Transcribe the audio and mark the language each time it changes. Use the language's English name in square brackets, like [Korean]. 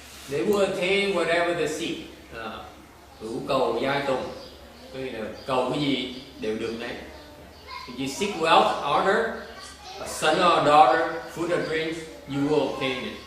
[English] They will attain whatever they seek. [Vietnamese] Hữu cầu giai tùng. Tức là cầu cái gì đều được đấy. [English] If you seek wealth, honor, a son or a daughter, food or drink, you will obtain it.